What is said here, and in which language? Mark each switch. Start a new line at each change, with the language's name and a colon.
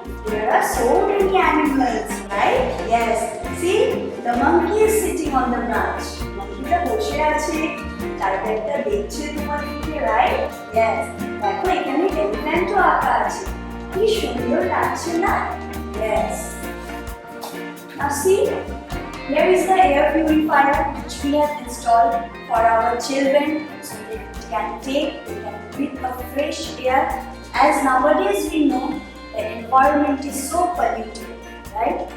English: There are so many animals, right? Yes. See, the monkey is sitting on the branch.
Bangla: Monkey টা বসে আছে, টাইগারটা দেখছে তোমাদেরকে,
English: right? Yes.
Bangla: দেখো এখানে এলিফ্যান্টও আঁকা আছে। কি সুন্দর লাগছে না?
English: Yes. Now see, here is the air purifier which we have installed for our children so they can breathe a fresh air. As nowadays we know the environment is so polluted, right?